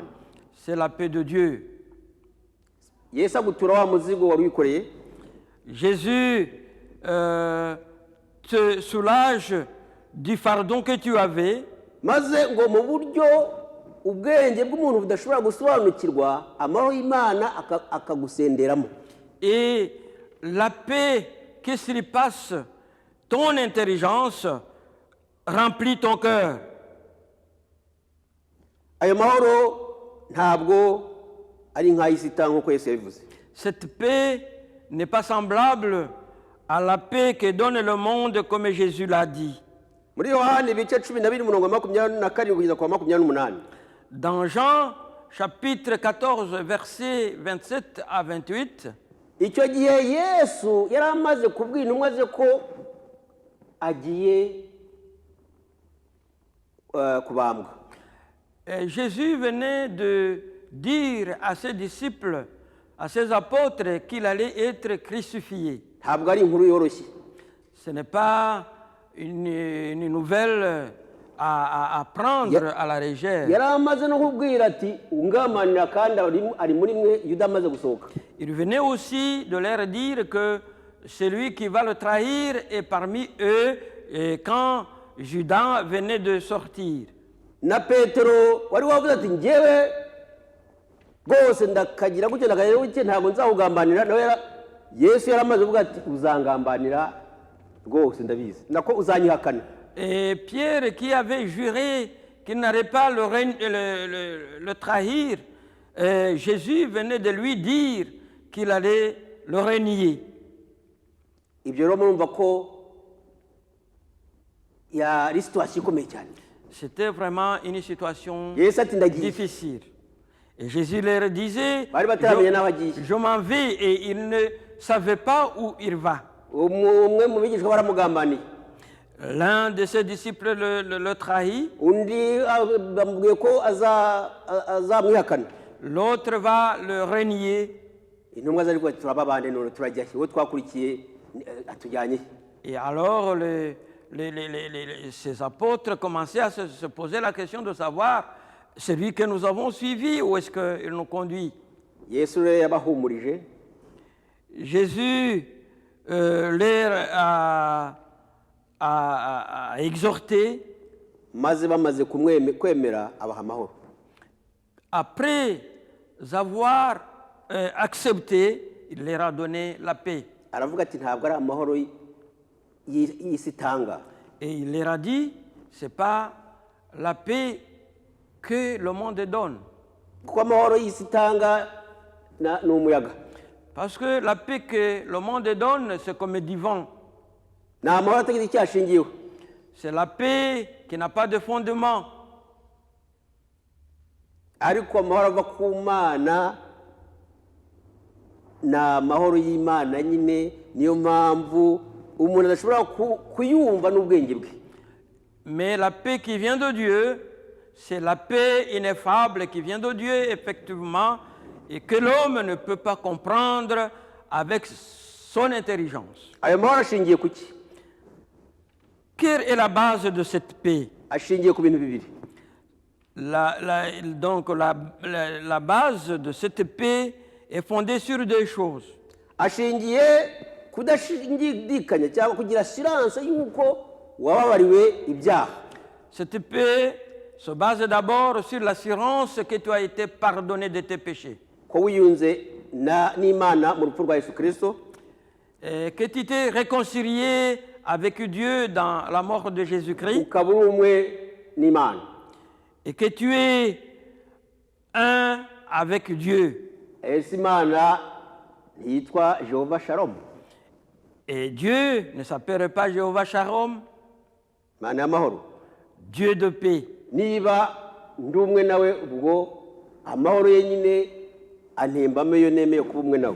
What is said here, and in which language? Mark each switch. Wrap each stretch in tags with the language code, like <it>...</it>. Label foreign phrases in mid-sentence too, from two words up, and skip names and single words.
<fr>C'est la paix de Dieu.</fr> <rw>yesu agutura wa muzigo wari wikoreye,</rw> <fr>Jésus te soulage du fardeau que tu avais,</fr> <rw>maze ngo mu buryo ubwenge bw'umuntu budashobora gusobanukirwa amahoro y'imana akagusenderamo.</rw> <fr>et la paix qui surpasse ton intelligence remplit ton cœur.</fr> <rw>ayo mahoro ntabwo ari nk'ay'isita nk'uko yesu yabivuze.</rw> <fr>Cette paix n'est pas semblable à la paix que donne le monde comme Jésus l'a dit.</fr> <rw>muri yohani ibice 12 umurongo 27 kugeza kwa 28.</rw> <fr>Dans Jean chapitre 14 versets 27 à 28,</fr> <rw>icyo gihe yesu yari amaze kubwira intumwa ze ko agiye kubambwa.</rw> <fr>Jésus venait de dire à ses disciples, à ses apôtres, qu'il allait être crucifié.</fr> <rw>ntabwo ari inkuru yoroshye.</rw> <fr>Ce n'est pas une nouvelle à prendre à la légère.</fr> <rw>yari amaze no kubwira ati ungamanira kandi ari muri mwe yuda amaze gusohoka.</rw> <fr>Il venait aussi de leur dire que celui qui va le trahir est parmi eux, et quand Judas venait de sortir.</fr> <rw>na petero wari wavuze ati njyewe rwose ndakagira gutya ndakagira gutya ntabwo nzakugambanira, nawe yesu yari amaze kuvuga ati uzangambanira rwose ndabizi nako uzanyihakana.</rw> <fr>Et Pierre, qui avait juré qu'il n'allait pas le trahir, Jésus venait de lui dire qu'il allait le renier.</fr> <rw>ibyo rero murumva ko yari situwasiyo ikomeye cyane.</rw> <fr>C'était vraiment une situation</fr> <rw>yesu ati ndagiye.</rw> <fr>difficile. Et Jésus leur disait,</fr> <rw>bari bataramenye n'aho agiye.</rw> <fr>je m'en vais, et il ne savait pas où il va.</fr> <rw>umwe mu bigishwa baramugambaniye,</rw> <fr>L'un de ses disciples le trahit,</fr> <rw>undi bamubwiye ko azamwihakana.</rw> <fr>l'autre va le renier.</fr> <rw>intumwa zari kuba turaba bande none turajya he, uwo twakurikiye atujyanye he?</rw> <fr>Et alors ces apôtres commençaient à se poser la question de savoir celui que nous avons suivi, où est-ce qu'il nous conduit.</fr> <rw>yesu rero yabahumurije,</rw> <fr>Jésus leur a exhorté.</fr> <rw>maze bamaze kwemera abaha amahoro.</rw> <fr>Après avoir accepté, il leur a donné la paix.</fr> <rw>aravuga ati ntabwo ari amahoro y'isi itanga.</rw> <fr>Et il leur a dit, ce n'est pas la paix que le monde donne.</fr> <rw>kuko amahoro y'isi itanga ni umuyaga.</rw> <fr>Parce que la paix que le monde donne, c'est comme du vent.</fr> <rw>ni amahoro atagize icyo ashingiyeho.</rw> <fr>C'est la paix qui n'a pas de fondement.</fr> <rw>ariko amahoro ava ku mana ni amahoro y'imana nyine. niyo mpamvu umuntu adashobora kuyumva n'ubwenge bwe.</rw> <fr>Mais la paix qui vient de Dieu, c'est la paix ineffable qui vient de Dieu, effectivement, et que l'homme ne peut pas comprendre avec son intelligence.</fr> <rw>ayo mahoro ashingiye ku ki?</rw> <fr>Quelle est la base de cette paix?</fr> <rw>ashingiye ku bintu bibiri.</rw> <fr>La base de cette paix est fondée sur deux choses.</fr> <rw>Ashingiye kudashidikanya cyangwa kugira assurance y'uko wababariwe ibyaha.</rw> <fr>Cette paix se base d'abord sur l'assurance que tu as été pardonné de tes péchés.</fr> <rw>Ko wiyunze n'Imana mu rupfu rwa Yesu Kristo,</rw> <fr>Et que tu t'es réconcilié avec Dieu dans la mort de Jésus-Christ.</fr> <rw>ukaba uri umwe n'Imana.</rw> <fr>Et que tu es un avec Dieu.</fr> <rw>Ese Imana yitwa Jehova Shalom,</rw> <fr>Et Dieu ne s'appelle pas Jéhovah Shalom,</fr> <rw>Imana y'amahoro.</rw> <fr>Dieu de paix.</fr> <rw>Niba ndi umwe nawe, ubwo amahoro ye nyine antembamo iyo nemeye kuba umwe nawe.</rw>